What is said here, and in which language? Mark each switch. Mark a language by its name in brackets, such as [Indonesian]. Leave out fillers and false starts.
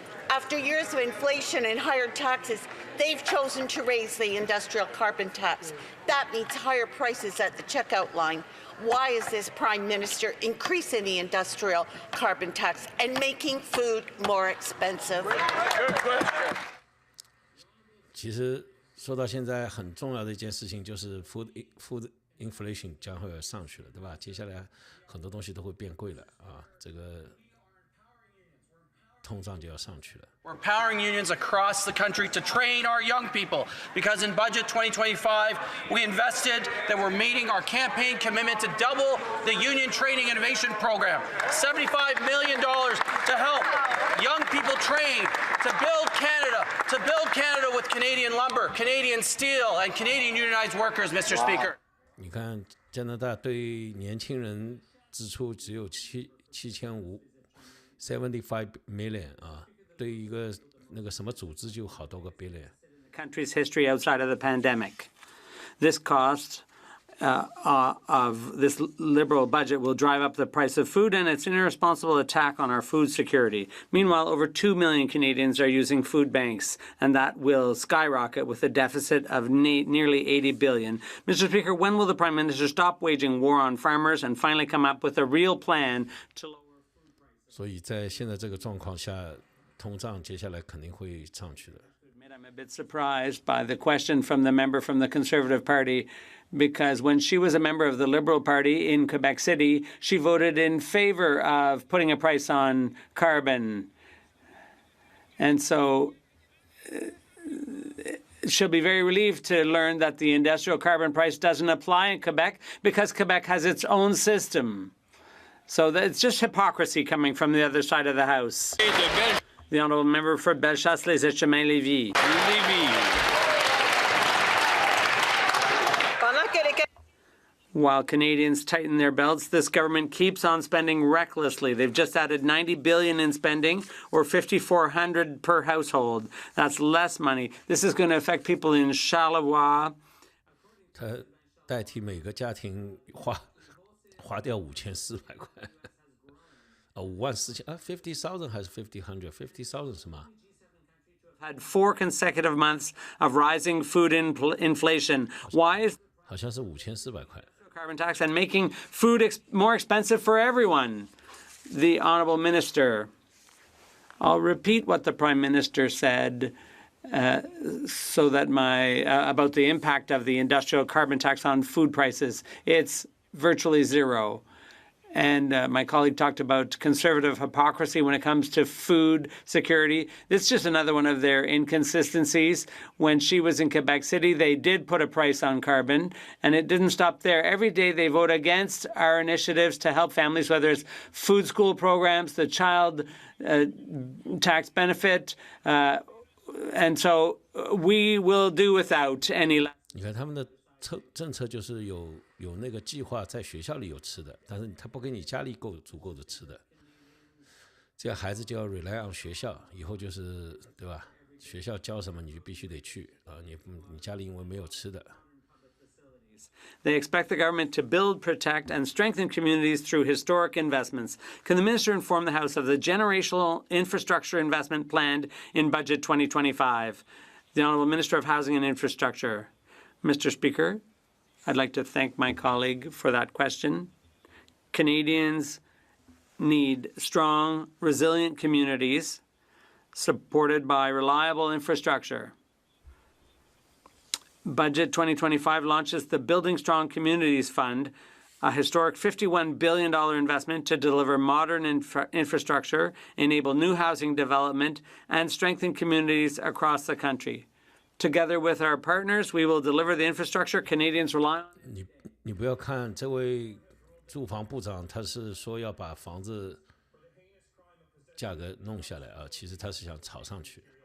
[English] After years of inflation and higher taxes, they've chosen to raise the industrial carbon tax. That means higher prices at the checkout line. Why is this Prime Minister increasing the industrial carbon tax and making food more expensive? [Chinese] 其实说到现在，很重要的一件事情就是 [English] food inflation [Chinese] 将会上去了，对吧？接下来很多东西都会变贵了啊，这个通胀就要上去了。 [English] We're empowering unions across the country to train our young people because in Budget 2025, we invested that we're meeting our campaign commitment to double the Union Training Innovation Program. $75 million to help young people train to build Canada with Canadian lumber, Canadian steel, and Canadian unionized workers, Mr. Speaker. [Chinese] 你看加拿大对年轻人支出只有75 million 啊。对一个那个什么组织就好多个 billion. [English] Country's history outside of the pandemic. This cost of this Liberal budget will drive up the price of food, and it's an irresponsible attack on our food security. Meanwhile, over 2 million Canadians are using food banks, and that will skyrocket with a deficit of nearly $80 billion. Mr. Speaker, when will the Prime Minister stop waging war on farmers and finally come up with a real plan to lower food prices? [Chinese] 所以在现在这个状况下。通胀接下来肯定会上去的。 [English] I'm a bit surprised by the question from the member from the Conservative Party, because when she was a member of the Liberal Party in Quebec City, she voted in favor of putting a price on carbon. And so she'll be very relieved to learn that the industrial carbon price doesn't apply in Quebec because Quebec has its own system. So it's just hypocrisy coming from the other side of the House. The honourable member for Bellechasse-les-Etchemins-Lévis. While Canadians tighten their belts, this government keeps on spending recklessly. They've just added $90 billion in spending, or $5,400 per household. That's less money. This is going to affect people in Charlevoix. [Chinese] 他代替每个家庭花掉5400块，54000啊，50,000还是50,000 什么？ [English] Had 4 consecutive months of rising food inflation. Why is [Chinese] 好像是5400块。 [English] carbon tax and making food more expensive for everyone? The Honourable Minister. I'll repeat what the Prime Minister said so that about the impact of the industrial carbon tax on food prices. It's virtually zero. And my colleague talked about conservative hypocrisy when it comes to food security. This is just another one of their inconsistencies. When she was in Quebec City, they did put a price on carbon, and it didn't stop there. Every day they vote against our initiatives to help families, whether it's food school programs, the child tax benefit, and so we will do without any. [Chinese] 你看他们的政策就是有那个计划在学校里有吃的，但是他不给你家里足够的吃的，这样孩子就要 [English] rely on [Chinese] 学校，以后就是对吧？学校教什么你就必须得去啊，你家里因为没有吃的。 [English] They expect the government to build, protect, and strengthen communities through historic investments. Can the minister inform the House of the generational infrastructure investment planned in Budget 2025? The Honourable Minister of Housing and Infrastructure. Mr. Speaker, I'd like to thank my colleague for that question. Canadians need strong, resilient communities supported by reliable infrastructure. Budget 2025 launches the Building Strong Communities Fund, a historic $51 billion investment to deliver modern infrastructure, enable new housing development, and strengthen communities across the country. Together with our partners, we will deliver the infrastructure Canadians rely on. [Chinese] 你不要看这位住房部长，他是说要把房子价格弄下来啊，其实他是想炒上去。